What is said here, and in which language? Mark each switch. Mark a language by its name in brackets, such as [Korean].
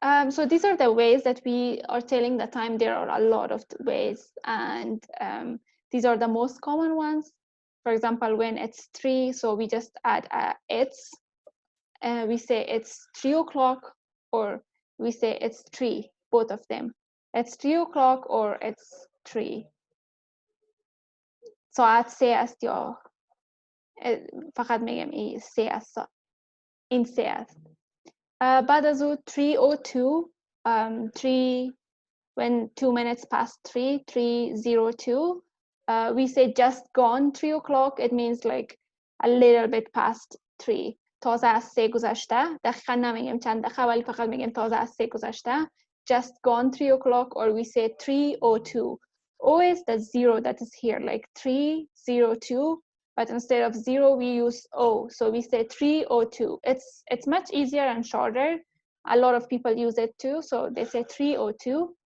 [English] So these are the ways that we are telling the time. There are a lot of ways, and these are the most common ones. For example, when it's 3, so we just add it's. We say it's 3 o'clock, or we say it's 3, both of them. It's 3 o'clock or it's 3. [Persian] ساعت 3 است یا فقط میگم این 3 است. این 3 است. بعد از او [English] 3:02 3 when 2 minutes past 3 3:02 we say just gone 3 o'clock. It means like a little bit past 3. [Persian] تازه از 3 گذشته. دقیقا نمیگیم چند دقیقه ولی فقط میگیم تازه از 3 گذشته. [English] Just gone 3 o'clock, or we say 3:02. Always the 0 that is here, like 3:02, but instead of 0 we use O, so we say 3:02. It's much easier and shorter. A lot of people use it too, so they say 3:02.